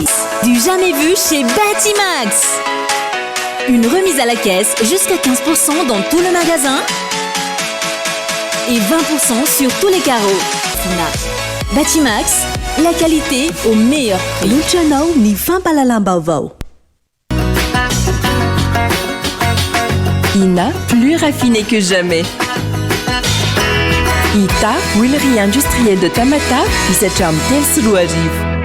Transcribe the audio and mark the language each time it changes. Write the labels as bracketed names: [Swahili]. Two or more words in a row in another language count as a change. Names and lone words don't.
[French] Du jamais vu chez Batimax. Une remise à la caisse jusqu'à 15% dans tout le magasin et 20% sur tous les carreaux. Batimax, la qualité au meilleur prix. [Malagasy] Luciano ni fampalalam-baovao. [French] INA, plus raffiné que jamais. ITA, huilerie industrielle de Tamata, [Malagasy] izatra amin'ny telo sy roa arivo.